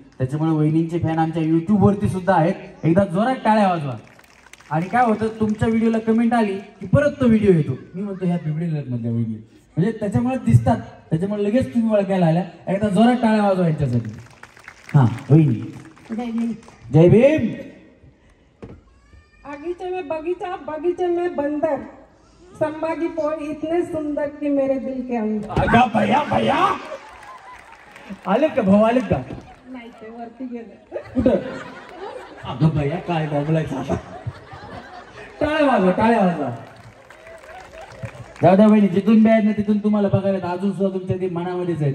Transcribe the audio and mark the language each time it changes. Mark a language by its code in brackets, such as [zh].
[mr] त्याच्यामुळे वहिनींचे फॅन आमच्या युट्यूबवरती सुद्धा आहेत. एकदा जोरात टाळ्या वाजवा. आणि काय होतं, तुमच्या व्हिडिओला कमेंट आली की परत तो व्हिडिओ येतो. मी म्हणतो ह्या बिबडेल मधल्या व्हिडिओ, म्हणजे त्याच्यामुळे दिसतात, त्याच्यामुळे लगेच तुम्ही ओळखायला आल्या. एकदा जोरात टाळ्या वाजवा यांच्यासाठी. हा वहिनी. जय भीम. जय भीम. [hi] आगीचे में बगीचा, बगीचे में बंदर, संभाजी पोळ इतने सुंदर कि मेरे दिल के अंदर. [mr] अगा भैया भैया आलेत का भाऊ, आलेत का? नाही ते वरती गेले. कुठं? अगं भैया काय बोलायचं आता. टाळ्या वाजवा, टाळ्या वाजवा. दादा वहिनी जिथून बी आहेत ना तिथून तुम्हाला बघायला अजून सुद्धा तुमच्या ते मनामध्येच आहेत.